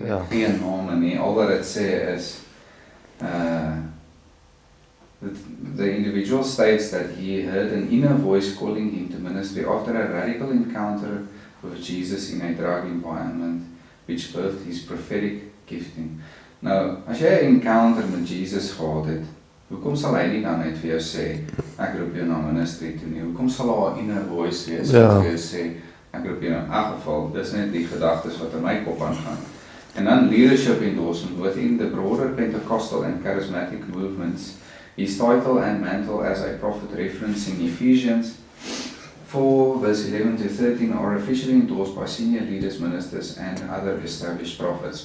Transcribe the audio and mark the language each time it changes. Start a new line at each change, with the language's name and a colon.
Afrikaans: Geen name nie, al wat dit sê is
English: the individual states that he heard an inner voice calling him to ministry after a radical encounter with Jesus in a drug environment which birthed his prophetic gifting.
Afrikaans: Nou, as jy 'n encounter met Jesus gehad het, hoekom sal hy nie dan net vir jou sê, ek roep jou na ministry toe nie? Hoekom sal daar 'n inner voice wees wat vir jou sê, ek roep jou na, in elk geval, dis net die gedagtes wat in my kop aangaan.
English: And then leadership endorsement within the broader Pentecostal and charismatic movements, his title and mantle as a prophet referencing Ephesians 4 verse 11 to 13 are officially endorsed by senior leaders, ministers and other established prophets.